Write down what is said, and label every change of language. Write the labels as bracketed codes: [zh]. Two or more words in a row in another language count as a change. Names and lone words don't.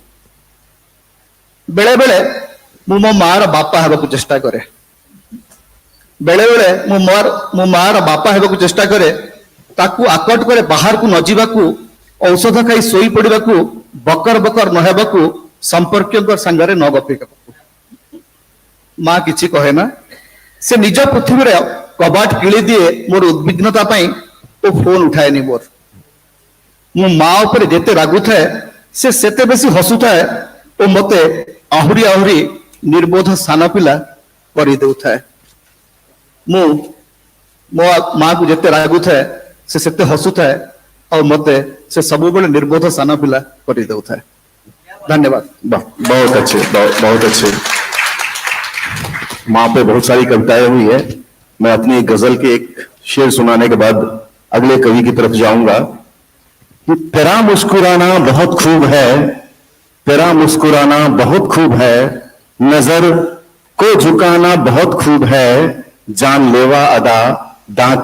[or] ବେଳେ ବେଳେ ମୁଁ ମୋ ମା'ର ବାପା ହେବାକୁ ଚେଷ୍ଟା କରେ, ବେଳେ ବେଳେ ମୁଁ ମା'ର ବାପା ହେବାକୁ ଚେଷ୍ଟା କରେ, ତାକୁ ଆକଟ କରେ ବାହାର କୁ ନ ଯିବାକୁ, ଔଷଧ ଖାଇ ଶୋଇ ପଡ଼ିବାକୁ, ବକର ବକର ନ ହେବାକୁ, ସମ୍ପର୍କ ସଙ୍ଗରେ ନ ଗପିବାକୁ। ମାଁ କିଛି କହେ ନା, ସେ ନିଜ ପୃଥିବୀ ରେ କବାଟ କିଳି ଦିଏ ମୋର ଉଦ୍ବିଗ୍ନତା ପାଇଁ ଓ ଫୋନ ଉଠାଏ ନି ମୋର। ମୁଁ ମାଁ ଉପର ଯେତେ ରାଗୁ ଥାଏ ସେ ସେତେ ବେଶୀ ହସୁ ଥାଏ ଓ ମତେ ଆହୁରି ଆହୁରି ନିର୍ବୋଧ ସାନ ପିଲା କରି ଦେଉ ଥାଏ। ମୁଁ ମୋ ମାଁ କୁ ଯେତେ ରାଗୁ ଥାଏ ସେ ସେତେ ହସୁ ଥାଏ ଆଉ ମତେ ସେ ସବୁ ବେଳେ ନିର୍ବୋଧ ସାନ ପିଲା କରି ଦେଉ ଥାଏ। [hi] धन्यवाद। बहुत अच्छे, बहुत अच्छे। माँ पे बहुत सारी कविताएं हुई है। मैं अपनी गजल के एक शेर सुनाने के बाद अगले कवि की तरफ जाऊंगा कि तेरा मुस्कुराना बहुत खूब है, तेरा मुस्कुराना बहुत खूब है, नजर को झुकाना बहुत खूब है, जानलेवा अदा दांत